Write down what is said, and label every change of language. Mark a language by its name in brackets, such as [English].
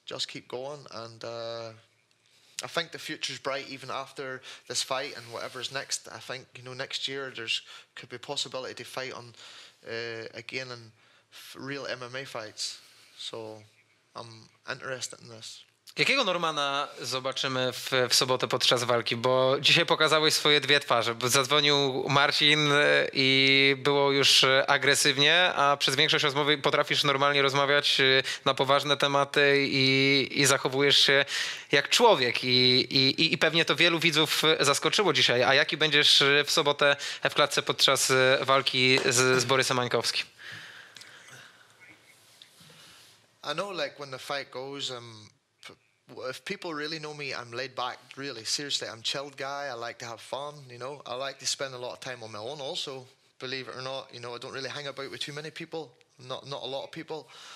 [English] Just keep going, and I think the future's bright even after this fight and whatever's next. I think, you know, next year could be possibility to fight on again in real MMA fights. So I'm interested in this. [Polish] Jakiego Normana zobaczymy w sobotę podczas walki? Bo dzisiaj pokazałeś swoje dwie twarze. Bo zadzwonił Marcin i było już agresywnie, a przez większość rozmowy potrafisz normalnie rozmawiać na poważne tematy i zachowujesz się jak człowiek. I pewnie to wielu widzów zaskoczyło dzisiaj. A jaki będziesz w sobotę w klatce podczas walki z Borysem Mańkowskim? [English] I know, like, when the fight goes, if people really know me, I'm laid back, really, seriously. I'm a chilled guy. I like to have fun, you know. I like to spend a lot of time on my own also, believe it or not. You know, I don't really hang about with too many people, not a lot of people.